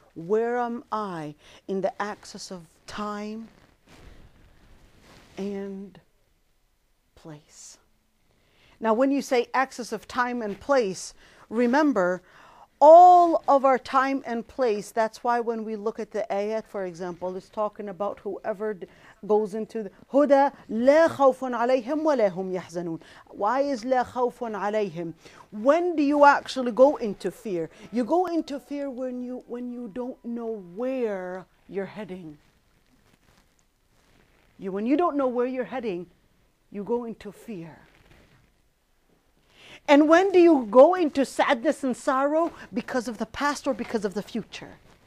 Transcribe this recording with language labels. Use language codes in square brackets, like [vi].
[en] Where am I in the axis of time and place? Now when you say axis of time and place, remember all of our time and place. That's why when we look at the ayat, for example, it's talking about whoever goes into the [ar] هدى لا خوف عليهم ولا هم يحزنون. [en] Why is [ar] لا خوف عليهم? [en] When do you actually go into fear? You go into fear when you don't know where you're heading. When you don't know where you're heading, you go into fear. And when do you go into sadness and sorrow? Because of the past or because of the future.